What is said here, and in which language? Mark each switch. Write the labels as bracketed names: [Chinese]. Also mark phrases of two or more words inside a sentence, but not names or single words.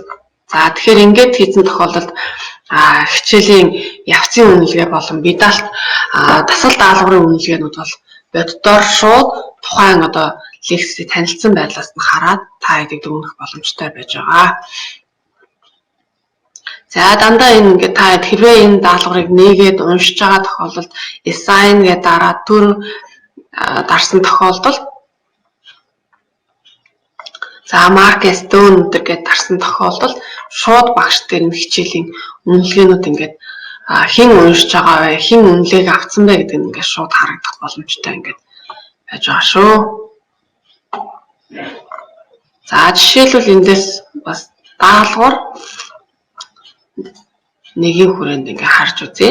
[Mongolian] За тэгэхээр ингээд хийсэн тохиолдолд хичээлийн явцын үнэлгээ болон бидалт дасгал даалгаврын үнэлгээнүүд бол боддоор шууд тухайн одоо лекцийг танилцсан байдлаас нь хараад та эдийг дүгнэх боломжтой байж байгаа. За дандаа энэ ингээд та хэрвээ энэ даалгаврыг нээгээд уншиж байгаа тохиолдолд assign гэдэг дараа төр дарсан тохиолдолд за [English] mark as done [Mongolian] гэдэг дарсан тохиолдолд шууд багш дээр нь хичээлийн үнэлгээнүүд ингээд хэн уншиж байгаа вэ, хэн үнэлгээг авсан бэ гэдэг нь ингээд шууд харагдах боломжтой ингээд байж байгаа шүү. За жишээлбэл эндээс бас даалгавар нэгийн хүрээнд ингээд харж үзье.